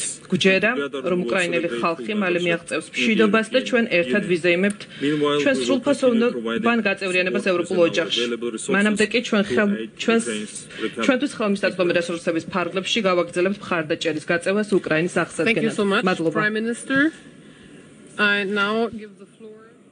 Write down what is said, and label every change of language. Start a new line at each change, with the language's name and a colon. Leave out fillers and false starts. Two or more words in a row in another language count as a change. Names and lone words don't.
Georgian: გვჯერა, რომ უკრაინელი ხალხი მალე მიაღწევს მშვიდობას და ჩვენ ერთად ვიზეიმებთ ჩვენ სრულფასოვან გაწევრიანებას ევროპულ ოჯახში. მანამდე კი ჩვენთვის ხელმისაწვდომი რესურსების ფარგლებში გავაგრძელებთ მხარდაჭერის გაწევას უკრაინის აღსადგენად.
English: Thank you so much, Prime Minister. I now give the floor